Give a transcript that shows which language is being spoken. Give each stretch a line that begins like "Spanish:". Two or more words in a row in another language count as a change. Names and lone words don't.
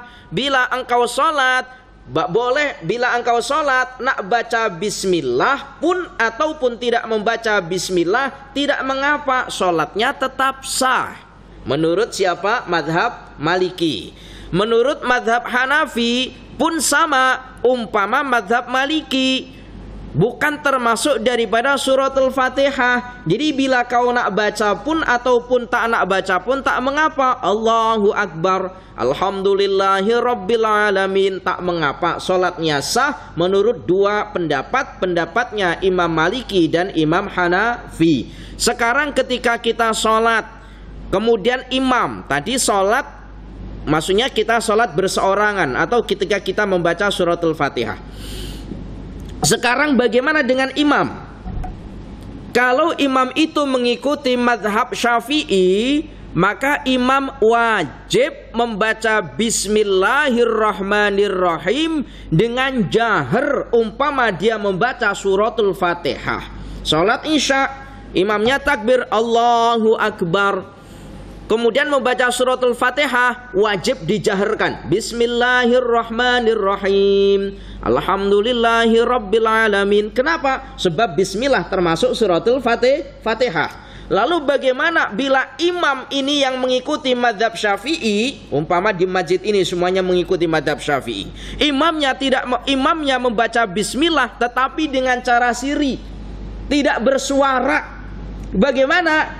Malay: Bila engkau sholat, bila engkau sholat nak baca bismillah pun ataupun tidak membaca bismillah, tidak mengapa, sholatnya tetap sah. Menurut siapa? Madhab Maliki. Menurut madhab Hanafi pun sama, umpama madhab Maliki bukan termasuk daripada suratul Fatihah. Jadi bila kau nak baca pun ataupun tak nak baca pun tak mengapa.
Arabic: الله أكبر، الحمد لله رب العالمين,
Malay: tak mengapa, solatnya sah menurut dua pendapat, pendapatnya Imam Maliki dan Imam Hanafi. Sekarang ketika kita solat, kemudian imam tadi solat, maksudnya kita solat berseorangan atau ketika kita membaca suratul Fatihah. Sekarang bagaimana dengan imam? Kalau imam itu mengikuti madhab Syafi'i, maka imam wajib membaca bismillahirrahmanirrahim dengan jahar, umpama dia membaca suratul Fatihah. Salat Isya, imamnya takbir
Arabic: الله أكبر,
Malay: kemudian membaca suratul Fatihah, wajib dijaharkan bismillahirrahmanirrahim,
Arabic: الحمد لله رب العالمين.
Malay: Kenapa? Sebab bismillah termasuk suratul Fatihah. Lalu bagaimana bila imam ini yang mengikuti madhab Syafi'i, umpama di masjid ini semuanya mengikuti madhab Syafi'i, imamnya membaca bismillah tetapi dengan cara siri, tidak bersuara, bagaimana?